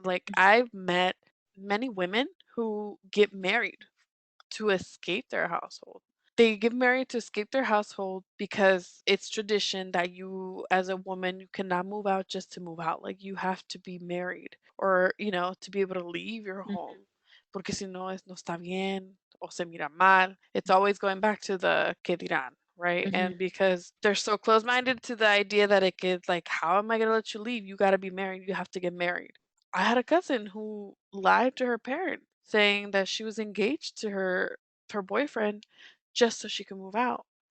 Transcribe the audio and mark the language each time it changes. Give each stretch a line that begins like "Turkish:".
English: Like I've met many women who get married to escape their household. They get married to escape their household because it's tradition that you, as a woman, you cannot move out just to move out. Like you have to be married or, to be able to leave your Mhm. home.
Spanish: Porque si no, no está bien o se mira mal.
English: It's always going back to the
Spanish: que dirán,
English: right? Mhm. And because they're so close minded to the idea that it could, like, how am I going to let you leave? You got to be married. You have to get married. I had a cousin who lied to her parents saying that she was engaged to her boyfriend just so she could move out.